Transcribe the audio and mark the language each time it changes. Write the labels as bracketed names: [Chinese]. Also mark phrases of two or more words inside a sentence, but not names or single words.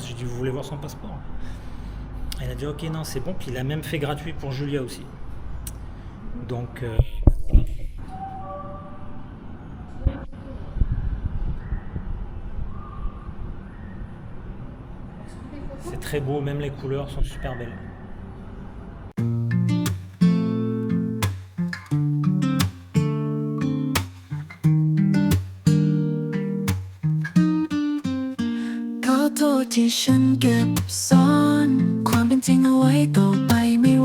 [French] J'ai dit, vous voulez voir son passeport? Elle a dit, ok, non, c'est bon. Puis il a même fait gratuit pour Julia aussi. Donc, c'est très beau, même les couleurs sont super belles. [Thai] ที่ฉันเก็บซ่อนความเป็นจริงเอาไว้ต่อไปไม่ไหว